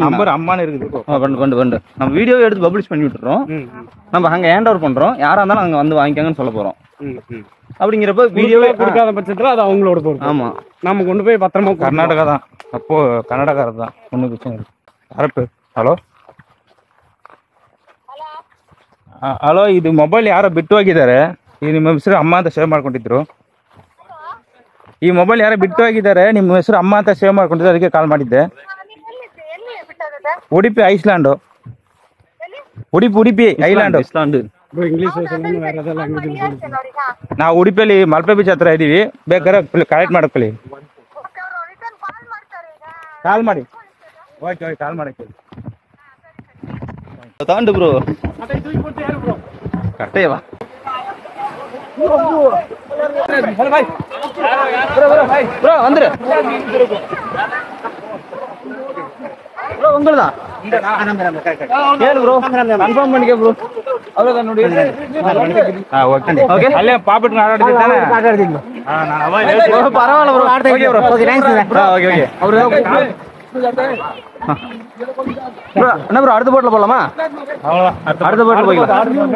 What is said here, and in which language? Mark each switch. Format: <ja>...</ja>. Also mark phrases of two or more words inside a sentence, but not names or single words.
<ta>நம்பர் அம்மானு இருக்குது பண்ணு நம்ம வீடியோ எடுத்து பப்ளிஷ் பண்ணி விட்டுறோம். நம்ம அங்கே</ta> <en>hand over</en> <ta>பண்ணுறோம், யாராக இருந்தாலும் அங்கே வந்து வாங்கிக்காங்கன்னு சொல்ல போகிறோம். அப்படிங்கிறப்ப வீடியோவே கொடுக்காத பட்சத்தில் அது அவங்களோட பொறுப்பு. ஆமாம், நம்ம கொண்டு போய் பத்திரமா. கர்நாடகா தான், அப்போ கர்நாடகாரர் தான், ஒன்றும் பிரச்சனை இல்லை. கரெக்டு.</ta> <kn>ಹಲೋ ಹಲೋ, ಇದು ಮೊಬೈಲ್ ಯಾರೋ ಬಿಟ್ಟು ಹೋಗಿದ್ದಾರೆ. ಈ ನಿಮ್ಮ ಹೆಸರು ಅಮ್ಮ ಅಂತ ಸೇವ್ ಮಾಡ್ಕೊಂಡಿದ್ರು. ಈ ಮೊಬೈಲ್ ಯಾರೋ ಬಿಟ್ಟು ಹೋಗಿದ್ದಾರೆ, ನಿಮ್ಮ ಹೆಸರು ಅಮ್ಮ ಅಂತ ಸೇವ್ ಮಾಡ್ಕೊಂಡಿದ್ರು, ಅದಕ್ಕೆ ಕಾಲ್ ಮಾಡಿದ್ದೆ. ಉಡುಪಿ ಐಸ್ಲ್ಯಾಂಡು, ಉಡುಪಿ ಐಲ್ಯಾಂಡು. ಇಂಗ್ಲೀಷ್ ಬೇರೆ ಏதாவது ಲ್ಯಾಂಗ್ವೇಜ್. ನಾವು ಉಡುಪಿಯಲ್ಲಿ ಮಲ್ಪೆ ಬೀಚ್ ಹತ್ರ ಇದ್ದೀವಿ, ಬೇಕಾದ್ರೆ ಕಲೆಕ್ಟ್ ಮಾಡ್ಕೊಳ್ಳಿ. ಕಾಲ್ ಮಾಡಿ.</kn> <en>okay okay,</en> <kn>ಕಾಲ್ ಮಾಡಕ್ಕೆ</kn> <ta>தாண்டு ப்ரோ. கட்டையவா ப்ரோ வந்துரு ப்ரோ. உங்களுதான் கேளு ப்ரோ, கன்ஃபார்ம் பண்ணிக்க ப்ரோ. அவ்வளோதான் ನೋಡಿ.</ta> <kn>ಓಕೆ, ಅಲ್ಲೇ ಪಾಪಟ್ ಆಟಾಡ್ತೀನಿ ತಾನೆ?</kn> <ta>பரவாயில்ல ப்ரோ. ஓகே ப்ரோ,</ta> <en>okay thanks. okay okay</en> <ta>அவரு ப்ரோ. என்ன ப்ரோ, அடுத்த போட்டில் போகலாமா? அடுத்த போட்டில் போய்க்கலாம்.</ta>